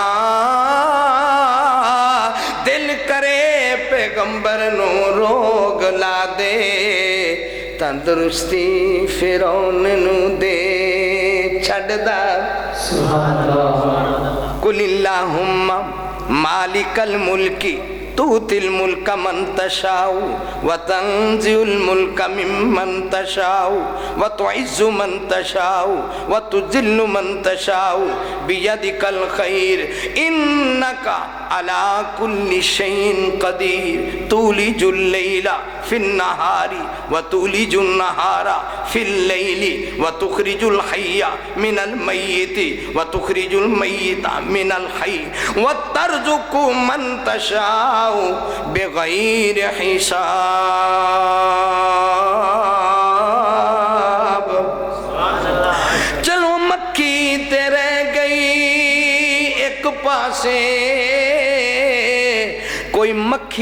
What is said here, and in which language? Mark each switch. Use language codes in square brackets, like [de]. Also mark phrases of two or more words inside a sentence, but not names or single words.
[pa] دل کرے پیغمبر نوں روگ لا دے تندرستی فرعون نوں دے چھڈدا [ar] قل اللهم مالك الملك تؤتي الملك من تشاء و تنزع الملك ممن تشاء و تعز من تشاء و تذل من تشاء بيدك الخير إنك على كل شيء قدير تولج الليل في النهار و تولج النهار في الليل و تخرج الحي من الميت و تخرج الميت من الحي و ترزق من تشاء بغير حساب. [pa] چلو مکھی تے رہ گئی ایک پاسے کوئی مکھی